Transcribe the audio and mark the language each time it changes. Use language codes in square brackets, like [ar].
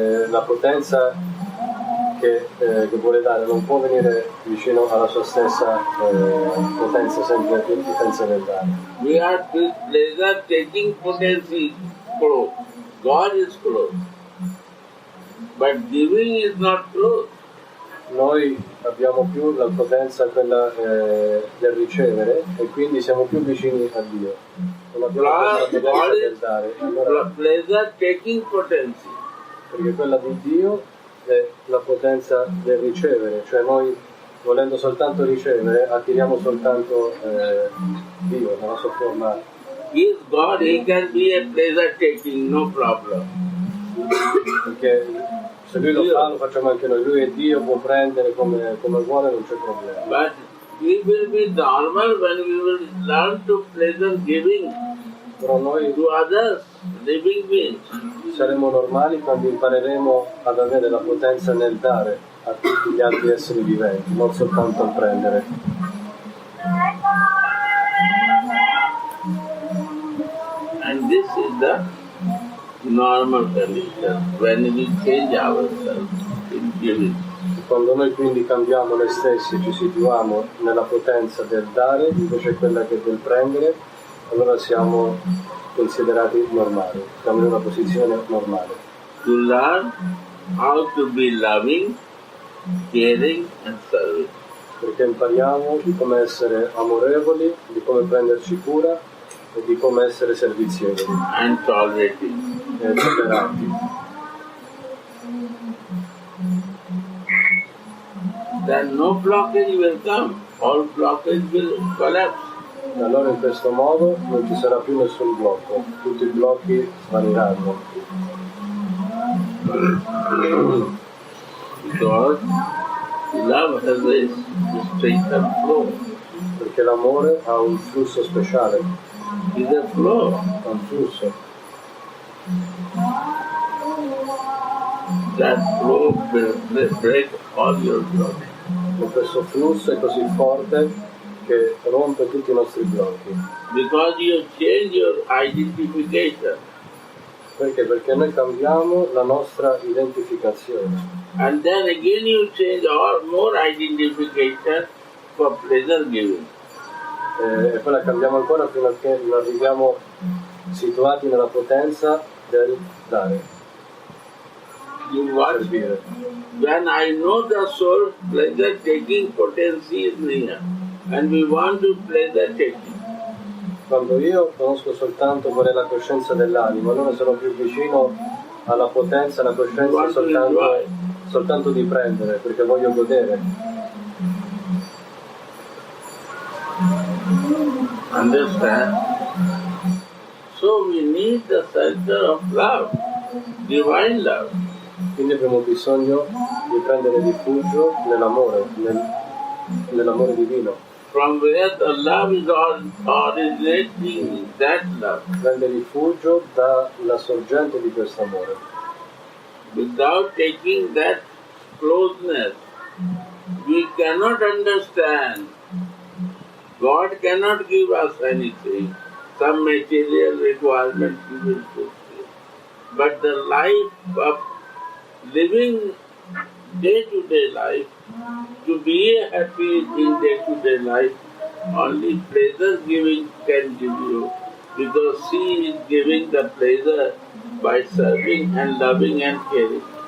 [it] La potenza che vuole dare non può venire vicino alla sua stessa potenza, sempre potenza del dare. [en] We are with pleasure taking potency close. God is close. But giving is not close. [it] Noi abbiamo più la potenza quella del ricevere e quindi siamo più vicini a Dio. Non abbiamo questa potenza del dare. Allora, [en] Pleasure taking potency. [it] perché quella di Dio è la potenza del ricevere, cioè noi volendo soltanto ricevere attiriamo soltanto Dio, la nostra forma. [en] He is God, he can be a pleasure taking, no problem. [it] Perché se lui lo fa lo facciamo anche noi, lui è Dio, può prendere come vuole, non c'è problema. [en] But we will be normal when we will learn to pleasure giving [it] Però noi [en] to others, living beings. [it] saremo normali quando impareremo ad avere la potenza nel dare a tutti gli altri esseri viventi, non soltanto a prendere. [en] And this is the normal condition when we change ourselves in giving. [it] Quando noi quindi cambiamo noi stessi, ci situiamo nella potenza del dare invece quella che del prendere, allora siamo considerati normali, siamo in una posizione normale. [en] To learn how to be loving, caring and serving. [it] Perché impariamo di come essere amorevoli, di come prenderci cura e di come essere servizievoli [en] And tolerating. [it] e tolleranti. [en] Then no blockage will come, all blockage will collapse. [it] E allora in questo modo non ci sarà più nessun blocco, tutti i blocchi svaniranno. [en] Because love has a straighter flow. [it] Perché l'amore ha un flusso speciale, [en] Is a flow. [it] ha un flusso. [en] That flow will break all your blocks. [it] E questo flusso è così forte che rompe tutti i nostri blocchi. [en] Because you change your identification. [it] Perché? Perché noi cambiamo la nostra identificazione. [en] And then again you change more identification for pleasure giving. [it] E poi la cambiamo ancora fino a che non arriviamo situati nella potenza del dare. [en] You watch. [it] servire. [en] When I know the soul, pleasure taking potency is near, and we want to pleasure taking. [it] Quando io conosco soltanto qual è la coscienza dell'anima, allora sono più vicino alla potenza, alla coscienza soltanto di prendere, perché voglio godere. [en] Understand? So we need the center of love, divine love. [it] Quindi abbiamo bisogno di prendere rifugio nell'amore, nell'amore divino. [en] From where the love is originating, that love. [it] Prende rifugio dalla sorgente di questo amore. [en] Without taking that closeness, we cannot understand. God cannot give us anything, some material requirement He will fulfill. But the life of living day-to-day life, to be happy in day-to-day life, only pleasure giving can give you, because He is giving the pleasure by serving and loving and caring.